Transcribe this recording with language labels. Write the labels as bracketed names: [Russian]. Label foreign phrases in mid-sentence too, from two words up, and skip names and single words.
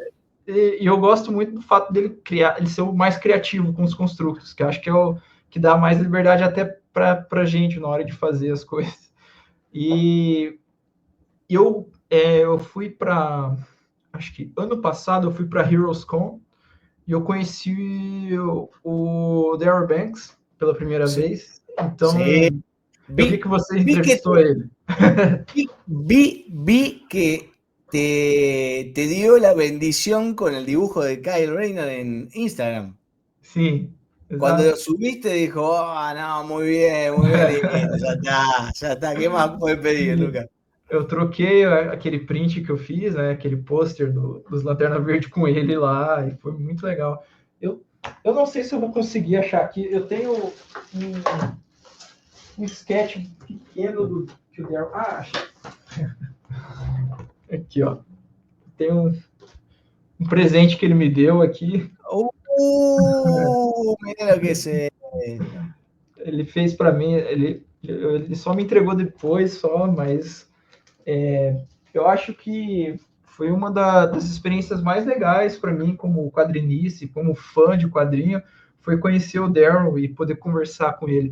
[Portuguese] e eu gosto muito do fato dele criar, ele ser o mais criativo com os construtos, que eu acho que é o que dá mais liberdade até para gente na hora de fazer as coisas. E eu fui para, acho que ano passado eu fui para Heroes Con e eu conheci o Darryl Banks pela primeira [Spanish] Sí, [Portuguese] vez. [Spanish] sí. [Portuguese] Então, eu vi [Spanish] Vi, [Portuguese] que você [Spanish] vi que [Portuguese] entrevistou ele. [Spanish] vi que te dio la bendición con el dibujo de Kyle Rayner en Instagram. [Portuguese] Sim, [Spanish] Cuando lo [Portuguese] exato. [Spanish] subiste dijo, no, muy bien, listo, ya está, ¿qué más puedes pedir, [Portuguese] E [Spanish] Lucas? [Portuguese] eu troquei aquele print que eu fiz, né, aquele pôster dos Lanterna Verde com ele lá, e foi muito legal. Eu, eu não sei se eu vou conseguir achar aqui. Eu tenho um sketch pequeno que o Daryl. Achei. Aqui, ó. Tem um presente que ele me deu aqui. [Spanish] Mira lo que es esto. [Portuguese] Ele fez para mim, ele só me entregou depois, só, mas eu acho que foi uma das experiências mais legais para mim como quadrinista, como fã de quadrinho, foi conhecer o Daryl e poder conversar com ele.